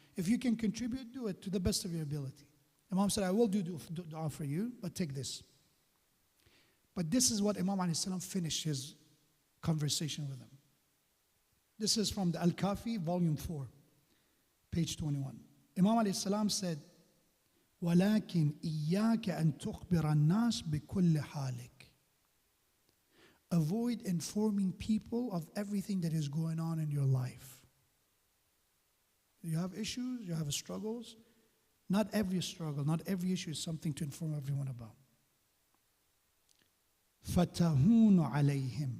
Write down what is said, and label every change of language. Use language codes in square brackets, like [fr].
[en] If you can contribute, do it to the best of your ability. Imam said, I will do dua for you, but take this. But this is what Imam alayhi salam finished his conversation with him. This is from the Al-Kafi, volume 4, page 21. Imam alayhi salam said, [ar] وَلَكِنْ إِيَّاكَ أَن تُخْبِرَ النَّاسِ بِكُلِّ حَالِكَ. [en] Avoid informing people of everything that is going on in your life. You have issues, you have struggles. Not every struggle, not every issue is something to inform everyone about. [ar] فَتَهُونُ عَلَيْهِمْ.